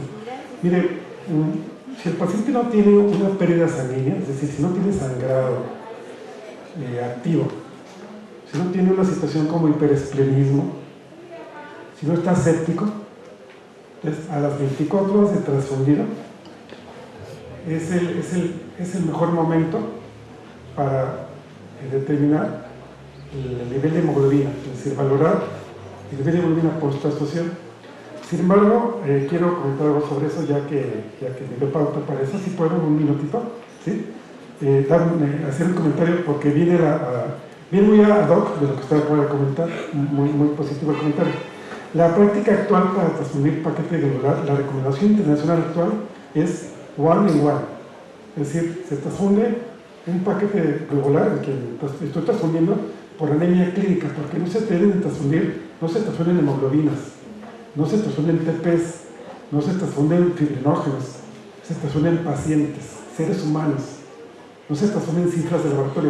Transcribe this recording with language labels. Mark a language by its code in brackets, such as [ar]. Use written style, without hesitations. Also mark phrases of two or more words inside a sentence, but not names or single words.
[es] Mire, si el paciente no tiene una pérdida sanguínea, es decir, si no tiene sangrado activo, si no tiene una situación como hiperesplenismo, si no está séptico, entonces a las 24 horas de transfundido es el mejor momento para determinar el nivel de hemoglobina, es decir, valorar el nivel de hemoglobina post-transfusión. Sin embargo, quiero comentar algo sobre eso, ya que me dio pauta para eso. Si puedo, un minutito, ¿sí? Hacer un comentario porque viene muy [la] ad hoc [es] de lo que usted acaba de comentar, muy positivo el comentario. La práctica actual para transfundir paquete globular, la recomendación internacional actual es [en] one in one, [es] es decir, se transfunde un paquete globular, el que estoy transfundiendo por anemia clínica, porque no se deben transfundir, no se transfunden hemoglobinas, no se transfunden TPs, no se transfunden fibrinógenos, se transfunden pacientes, seres humanos, no se transfunden cifras de laboratorio.